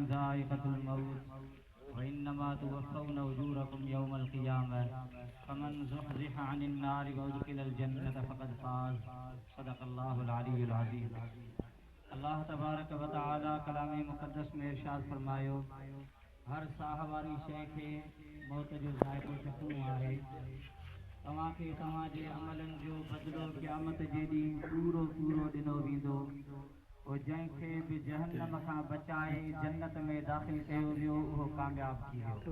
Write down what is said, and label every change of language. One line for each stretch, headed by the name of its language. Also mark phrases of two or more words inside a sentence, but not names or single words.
Arabic: ذائقة الموت وإنما توفون أجوركم يوم القيامة فمن زحزح عن النار وأدخل الجنة فقد فاز. صدق الله العلي العظيم.
Sindhi: अल्लाह तबारक व तआला कलाम मुक़द्दस में इरशाद फरमायो, हर साह वारी शइ खे मौत जो ज़ाइक़ो चखणो आहे। तव्हांखे तव्हांजे अमलनि जो बदिलो क़यामत जे ॾींहुं पूरो पूरो ॾिनो वेंदो। पोइ जंहिंखे बि जहन्नम खां बचाए जन्नत में दाख़िल कयो वियो उहो कामयाब थी वियो।